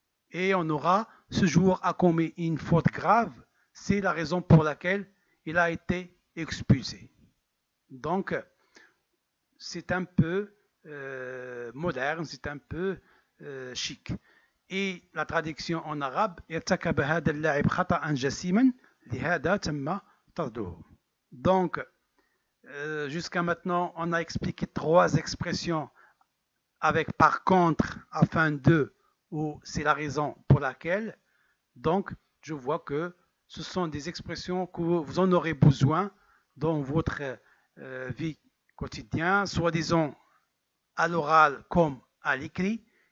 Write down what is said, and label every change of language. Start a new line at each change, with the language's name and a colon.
French: Et on aura ce jour a commis une faute grave, c'est la raison pour laquelle il a été expulsé. Donc, c'est un peu moderne, c'est un peu chic. Et la traduction en arabe,
Arabic: ارتكب هذا اللاعب خطأ جسيما لهذا تم طرده.
French: Donc, jusqu'à maintenant, on a expliqué 3 expressions avec par contre, afin de, ou c'est la raison pour laquelle. Donc, je vois que ce sont des expressions que vous en aurez besoin dans votre vie quotidienne, soi-disant à l'oral comme à l'écrit.